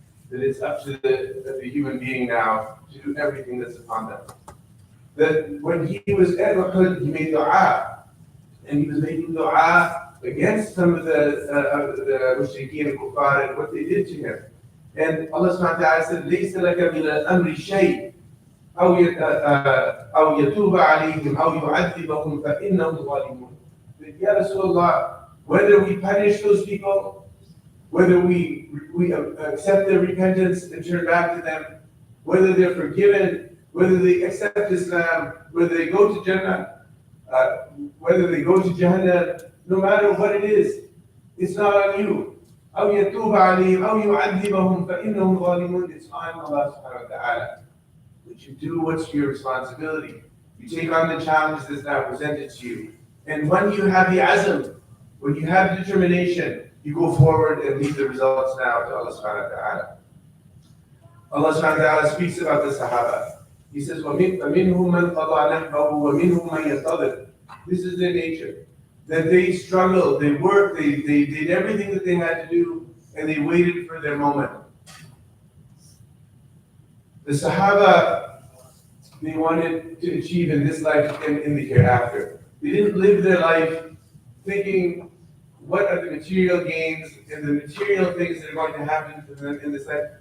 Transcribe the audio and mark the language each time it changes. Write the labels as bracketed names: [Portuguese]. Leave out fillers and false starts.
[English] That it's up to the human being now to do everything that's upon them. That when he was at Uhud, he made dua. And he was making dua against some of the mushrikeen and kuffar and what they did to him. And Allah subhanahu wa ta'ala said, [Arabic] لَيْسَ لَكَ مِنَ الْأَمْرِ شَيْءٍ أَوْ يَتُوبَ عَلَيْهِمْ أَوْ يُعَذِّبَهُمْ فَإِنَّهُمْ ظَالِمُونَ. [English] Ya Rasulullah, whether we punish those people, whether we accept their repentance and turn back to them, whether they're forgiven, whether they accept Islam, whether they go to Jannah, whether they go to Jahannam, no matter what it is, it's not on you. [Arabic] أو يتوب عليهم أو يعذبهم فإنهم ظالمون. [English] It's on Allah subhanahu wa ta'ala. But you do what's your responsibility. You take on the challenges that's now presented to you. And when you have the azm, when you have determination, you go forward and leave the results now to Allah subhanahu wa ta'ala. Allah subhanahu wa ta'ala speaks about the Sahaba. He says, [Arabic] وَمِنْهُمْ مَنْ قَضَى نَحْبَهُ وَمِنْهُمْ مَنْ يَنْتَظِرُ. [English] This is their nature. That they struggled, they worked, they did everything that they had to do, and they waited for their moment. The Sahaba, they wanted to achieve in this life and in the hereafter. They didn't live their life thinking, what are the material gains and the material things that are going to happen to them in this life.